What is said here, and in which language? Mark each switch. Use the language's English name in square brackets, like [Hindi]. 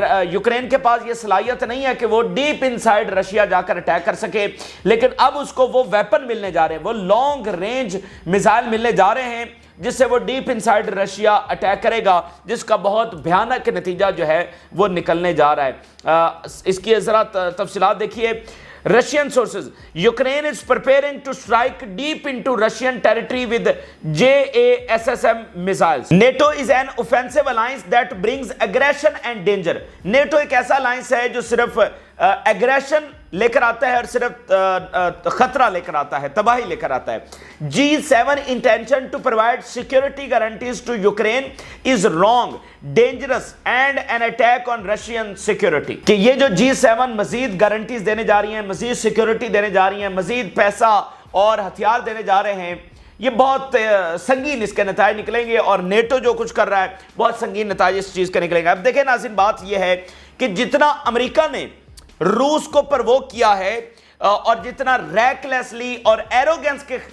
[Urdu] Ukraine کے پاس یہ صلاحیت نہیں ہے کہ وہ ڈیپ انسائیڈ رشیا جا کر اٹیک کر سکے, لیکن اب اس کو وہ ویپن ملنے جا رہے ہیں, وہ لانگ رینج میزائل ملنے جا رہے ہیں جس سے وہ ڈیپ انسائیڈ رشیا اٹیک کرے گا, جس کا بہت بھیانک نتیجہ جو ہے وہ نکلنے جا رہا ہے. اس کی ذرا تفصیلات دیکھیے. [English] Russian sources, Ukraine is preparing to strike deep into Russian territory with JASSM missiles. NATO is an offensive alliance that brings aggression and danger. [Urdu] NATO ایک ایسا alliance ہے جو صرف aggression لے کر آتا ہے اور صرف خطرہ لے کر آتا ہے, تباہی لے کر آتا ہے. [English] G7 intention to provide security guarantees to Ukraine is wrong, dangerous and an attack on Russian security. [Urdu] کہ یہ جو G7 مزید گارنٹیز دینے جا رہی ہیں, مزید سیکیورٹی دینے جا رہی ہیں, مزید پیسہ اور ہتھیار دینے جا رہے ہیں, یہ بہت سنگین اس کے نتائج نکلیں گے, اور نیٹو جو کچھ کر رہا ہے بہت سنگین نتائج اس چیز کے نکلیں گے. اب دیکھیں ناظرین, بات یہ ہے کہ جتنا امریکہ نے روس کو پرووک کیا ہے اور جتنا ریکلیسلی اور ایروگنس